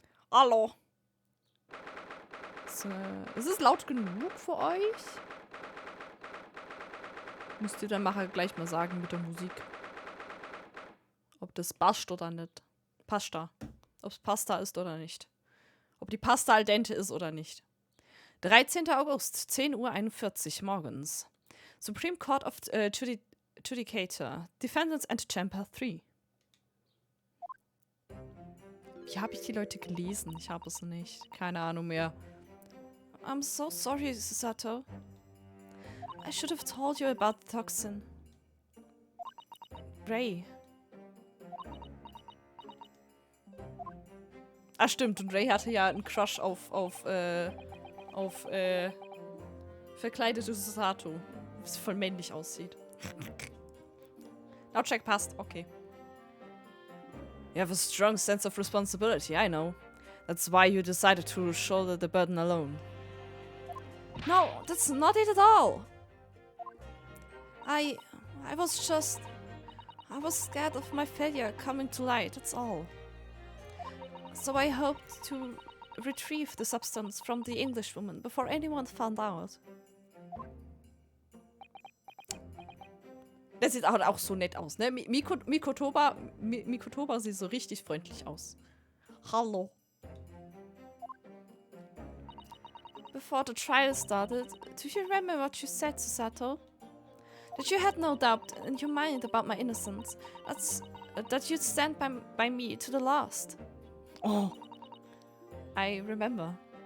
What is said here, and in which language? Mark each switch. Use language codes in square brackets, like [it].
[de] Hallo. So, ist es laut genug für euch? Müsst ihr dann gleich mal sagen mit der Musik. Ob das passt oder nicht. Pasta. Ob es Pasta ist oder nicht. Ob die Pasta al dente ist oder nicht. 13. August, 10:41 Uhr morgens. [en] Supreme Court of Judicator. Defendants and Chamber 3. [de] Wie habe ich die Leute gelesen? Ich habe es nicht. Keine Ahnung mehr. [en] I'm so sorry, Susato. I should have told you about the toxin. Ray. [de] Ah, stimmt. Und Ray hatte ja einen Crush auf verkleidete Susato. Was voll männlich aussieht. Lautcheck passt. Okay. [en] You have a strong sense of responsibility, I know. That's why you decided to shoulder the burden alone. No, that's not it at all. I was scared of my failure coming to light, that's all. So I hoped to retrieve the substance from the Englishwoman before anyone found out. [de] Das sieht auch so nett aus, ne? Mikotoba sieht so richtig freundlich aus. Hallo. [en] Before the trial started, do you remember what you said, Susato? That you had no doubt in your mind about my innocence. That you'd stand by me to the last. Oh. I remember.